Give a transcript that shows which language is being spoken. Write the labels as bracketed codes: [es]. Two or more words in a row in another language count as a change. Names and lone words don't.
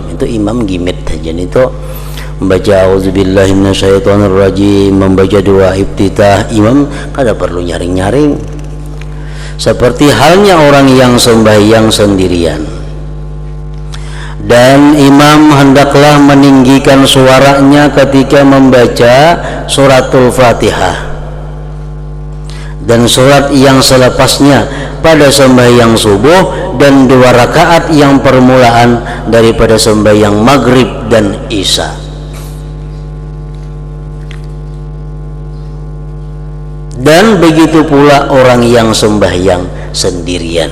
[id] Itu imam gimit saja itu membaca [ar] أعوذ بالله من الشيطان الرجيم, [id] membaca doa iftitah, imam kada perlu nyaring-nyaring seperti halnya orang yang sembahyang sendirian. Dan imam hendaklah meninggikan suaranya ketika membaca suratul Fatihah dan surat yang selepasnya pada sembahyang subuh dan 2 rakaat yang permulaan daripada sembahyang maghrib dan isya. Dan begitu pula orang yang sembahyang sendirian.